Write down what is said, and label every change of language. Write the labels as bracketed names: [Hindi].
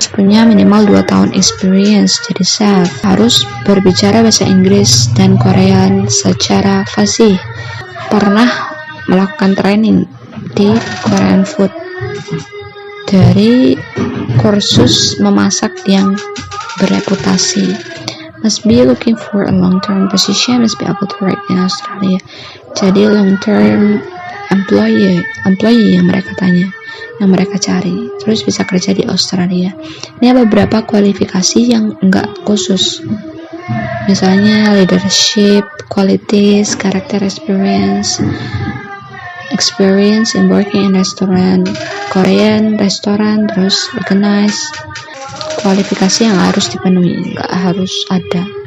[Indonesian] Punya minimal 2 tahun experience jadi chef, harus berbicara bahasa Inggris dan Korean secara fasih, pernah melakukan training di Korean food dari kursus memasak yang bereputasi. [English] Must be looking for a long-term position, must be able to work in Australia. [Indonesian] Jadi long-term employee yang mereka tanya, yang mereka cari, terus bisa kerja di Australia. Ini ada beberapa kualifikasi yang enggak khusus, misalnya leadership, qualities, character experience in working in restaurant, Korean restaurant, terus organize. Kualifikasi yang harus dipenuhi, nggak harus ada.